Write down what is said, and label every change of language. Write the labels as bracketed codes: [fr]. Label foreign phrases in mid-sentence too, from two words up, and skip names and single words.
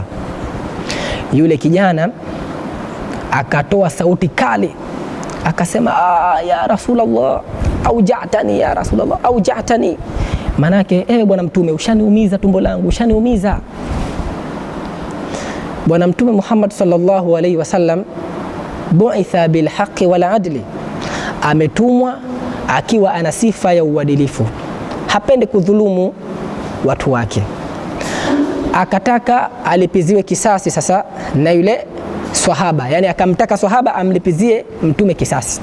[sw] Yule kijana akatoa sauti kali akasema, [ar] يا رسول الله أوجعتني يا رسول الله أوجعتني. [sw] Manake, ewe Bwana Mtume, ushaniumiza tumbo langu, ushaniumiza. [ar] Bwana Mtume Muhammad صلى الله عليه وسلم بعث بالحق والعدل, [sw] ametumwa akiwa ana sifa ya uadilifu, hapendi kudhulumu watu wake. Akataka alipiziwe kisasi sasa na yule swahaba, yani akamtaka swahaba amlipizie Mtume kisasi.